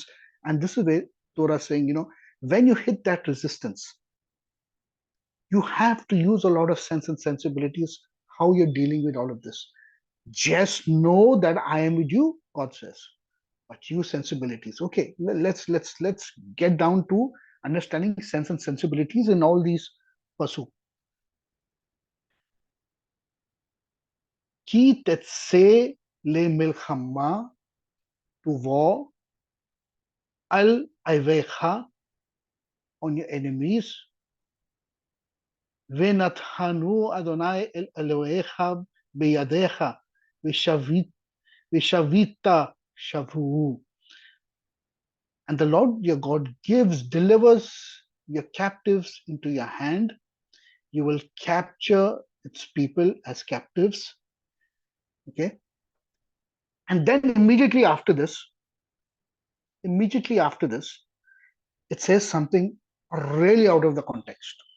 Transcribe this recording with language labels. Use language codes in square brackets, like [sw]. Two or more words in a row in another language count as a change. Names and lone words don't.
[en] And this is where Torah is saying, when you hit that resistance, you have to use a lot of sense and sensibilities, how you're dealing with all of this. Just know that I am with you, God says. But use sensibilities. Okay, let's get down to understanding sense and sensibilities in all these pursuits. [he] כי תצא ל מלחמה, [en] to war, [he] על איביך, [en] on your enemies, [he] ונתנו אדני אל אלהיך בידך ושבית שביו. [en] And the Lord your God delivers your captives into your hand. You will capture its people as captives. Okay. And then immediately after this, it says something are really out of the context.